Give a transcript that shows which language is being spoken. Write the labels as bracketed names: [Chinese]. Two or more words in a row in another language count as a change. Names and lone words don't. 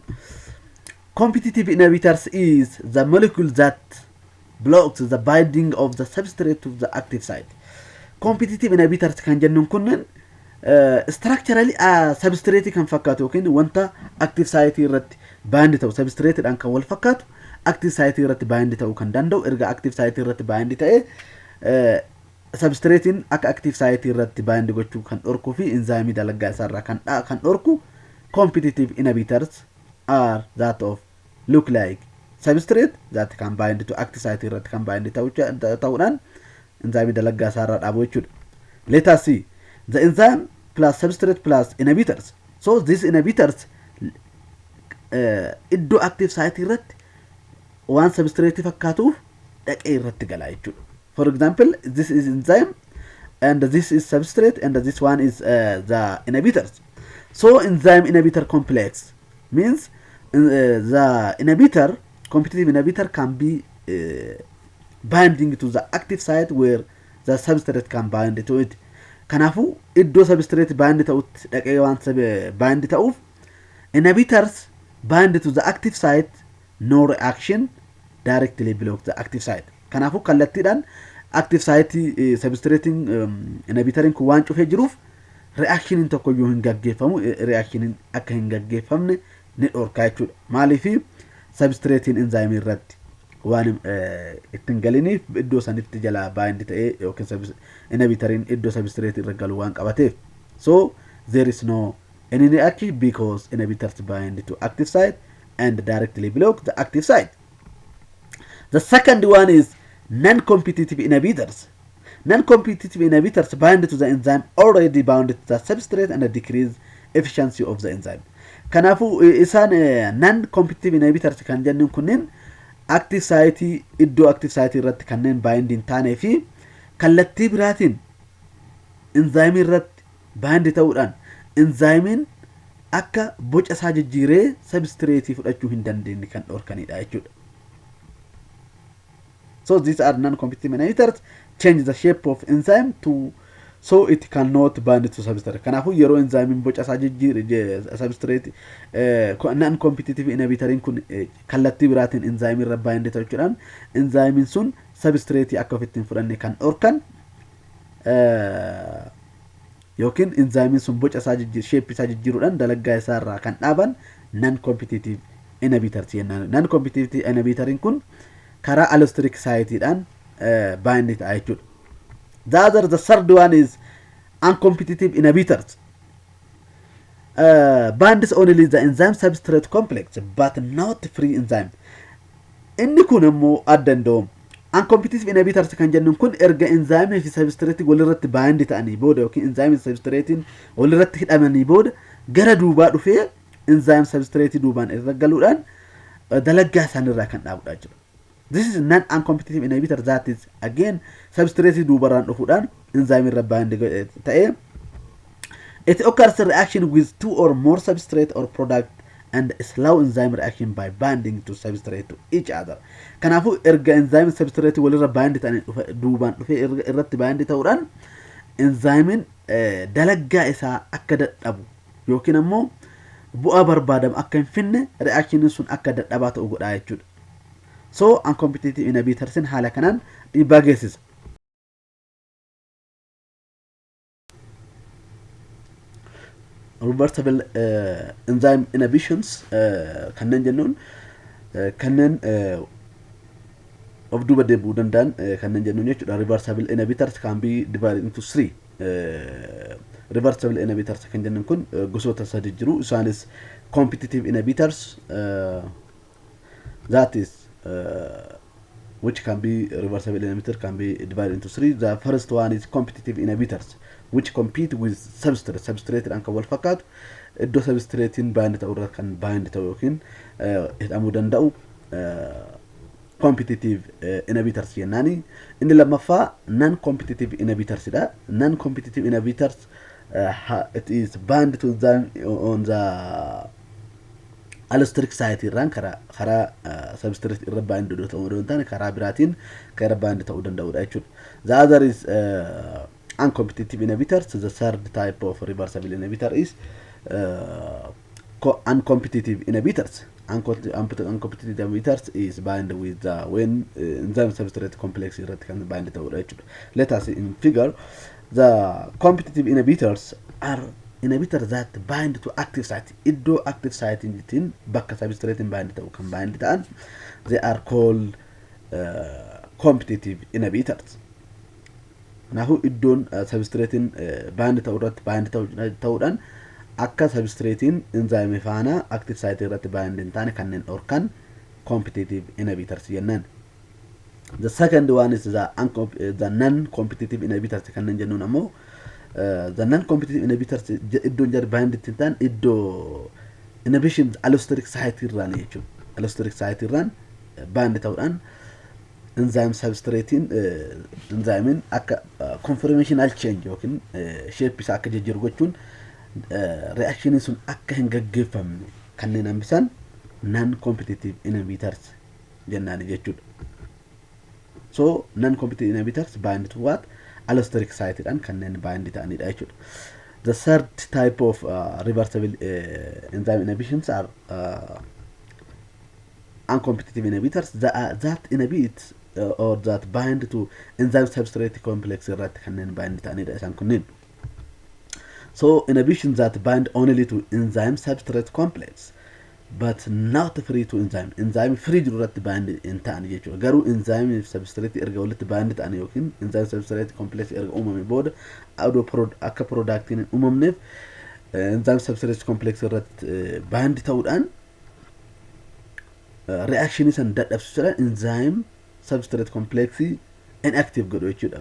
[English] Competitive inhibitors is the molecule that blocks the binding of the substrate to the active site. Competitive inhibitors [Oromo] kan jennuun kunneen [English] structurally substrate [Oromo] kan fakkaatu yookiin wanta [English] active site [Oromo] irratti bind ta'u substrate dhaan kan wal fakkaatu [English] active site [Oromo] irratti bind ta'uu kan danda'u erga [English] active site [Oromo] irratti bind ta'e substratein akka [English] active site [Oromo] irratti bind gochuu kan dhorkuu fi enzyme dalagaa isaarraa kan dhorku [English] competitive inhibitors are that of look like substrate that can bind to active site [Oromo] irratti kan bind ta'uudhaan enzyme dalagaa isaarraa dhaabuu jechuudha. [English] Let us see the enzyme plus substrate plus inhibitors. So these inhibitors [Oromo] iddoo [English] active site [Oromo] irratti waan substrate fakkaatuuf dhaqee irratti galaa jechuudha. [English] For example, this is enzyme and this is substrate and this one is the inhibitors. So enzyme inhibitor complex means the inhibitor, competitive inhibitor can be binding to the active site where the substrate can bind to it. [Oromo] Kanafu iddo substrate bind ta'ut dhaqee waan bind ta'uuf [English] inhibitors bind to the active site, no reaction directly block the active site. [Oromo] Kanafu kallattiidhaan [English] active site [Oromo] substrating inhibitorin kun waan cufee jiruuf reaction tokko yoo hin gaggeeffamu reaction akka hin gaggeeffamne ni dhorkaa jechuudha. Maaliif substrating enzyme irratti waan ittiin galiniif iddoo sanitti jala bind ta'ee yookiin inhibitorin iddoo substrate irra galu waan qabateef. [English] So there is no any reaction because inhibitors bind to active site and directly block the active site. The second one is non-competitive inhibitors. Non-competitive inhibitors bind to the enzyme already bound to the substrate and decrease efficiency of the enzyme. [Oromo] Kanafu isaan [English] non-competitive inhibitors [Oromo] kan jennuun kunneen [English] active site [Oromo] iddoo [English] active site [Oromo] irratti kanneen bind hin taanee fi kallattii biraatiin enzyme irratti bind ta'uudhaan enzymein akka boca isaa jijjiiree substrate fudhachuu hin dandeenye kan dhorkanidha jechuudha. [English] So these are non-competitive inhibitors change the shape of enzyme to so it cannot bind to substrate. [Oromo] Kanafu yeroo enzyme boca isaa jijjiire [English] substrate non-competitive inhibitorin [Oromo] kun kallattii biraatiin enzyme irra bind ta'uudhaan enzyme sun substrate akka ofittiin fudhanne kan dhorkan yookiin enzyme sun boca isaa shape isaa jijjiiruudhaan dalagaa isaarraa kan dhaaban [English] non-competitive inhibitors [Oromo] jennaan. [English] Non-competitive inhibitorin [Oromo] kun karaa [English] allosteric siteidhaan [Oromo] bind ta'a jechuudha. [English] The third one is uncompetitive inhibitors. Binds only the enzyme substrate complex but not free enzyme. [Oromo] Inni kun immoo adda ndoo [English] uncompetitive inhibitors [Oromo] kan jennuun kun erga enzyme fi substrate walirratti bind ta'anii booda yookiin enzyme fi substrate walirratti hidhamanii booda gara duubaa dhufee [English] enzyme substrate [Oromo] duubaan irra galuudhaan dalagaa isaanirraa kan dhaabudha jechuudha. [English] This is non-uncompetitive inhibitor that is again substrate [Oromo] duubaraan dhufuudhaan [English] enzyme [Oromo] irra bind ta'ee [English] it occurs reaction with two or more substrate or product and slow enzyme reaction by binding to substrate to each other. [Oromo] Kanafu erga [English] enzyme substrate [Oromo] walirra bind ta'anii duubaan dhufee irratti bind ta'uudhaan enzymein dalagaa isaa akka dadhabu yookiin ammoo bu'aa barbaadamu akka hin finne reaction sun akka dadhabaa ta'u godhaa jechuudha. [English] So uncompetitive inhibitors [Oromo] haala kanaan dhiibbaa geessisa. [English] Reversible enzyme inhibitions [Oromo] kanneen jennuun kanneen of duuba deebi'uu danda'an kanneen jennuun jechuudha. [English] Reversible inhibitors can be divided into three. Reversible inhibitors [Oromo] kan jennuun kun gosoota sadi jiru. [English] Isaanis competitive inhibitors that is which can be reversible inhibitor can be divided into three. The first one is competitive inhibitors which compete with substrate. Substrate and [Oromo] wal fakkaatu iddoo substrate bind ta'u irra kan bind ta'u yookiin hidhamuu danda'u competitive inhibitors jennaani. Inni lammaffaa [English] non-competitive inhibitors [Oromo] dha. [English] Non-competitive inhibitors it is bind to them on the allosteric site [Oromo] irraan karaa substrate irra bind ta'uu danda'u karaa biraatiin karaa bind ta'uu danda'udha jechuudha. [English] The other is uncompetitive inhibitors. The third type of reversible inhibitor is uncompetitive inhibitors. Uncompetitive inhibitors is bind with when enzyme substrate complex [Oromo] irratti kan bind ta'udha jechuudha. [English] Let us see in figure. The competitive inhibitors are inhibitor that bind to active site [Oromo] iddo active site in bakka substrate bind ta'u kan bind ta'an [English] they are called competitive inhibitors. [Oromo] Nahu iddoon substratein bind ta'u irratti bind ta'uudhaan akka substratein enzyme faana [English] active site [Oromo] irratti bind hin taane kanneen dhorkan competitive inhibitors jennaan. [English] The second one is the non-competitive inhibitors [Oromo] kanneen jennuun ammoo [English] the non-competitive inhibitors [Oromo] iddoon jar bind hin taane iddoo [English] inhibition allosteric site [Oromo] irraan jechuudha. [English] Allosteric site [Oromo] irraan bind ta'uudhaan enzyme substratein enzymein akka [English] conformational change [Oromo] yookiin shape isa akka jijjiiru gochuun reaction sun akka hin gaggeeffamne kanneen hambisan non-competitive inhibitors jennaan jechuudha. [English] So non-competitive inhibitors bind to what? Allosteric site and [Oromo] kanneen bind ta'anidha jechuudha. [English] The third type of reversible enzyme inhibitions are uncompetitive inhibitors that inhibit or that bind to enzyme substrate complex [Oromo] irratti kanneen bind ta'anidha isaan kunniin. [English] So inhibition that bind only to enzyme substrate complex but not free to enzyme free [Oromo] jiru irratti bind hin ta'an jechuudha. Garuu [English] enzyme substrate [Oromo] erga walitti bind ta'an yookiin [English] enzyme substrate complex [Oromo] erga uumame booda akka productiin uumamneef [English] enzyme substrate complex [Oromo] irratti bind ta'uudhaan reaction isan dadhabsiisuudhaan [English] enzyme substrate complex inactive [Oromo] godhu jechuudha.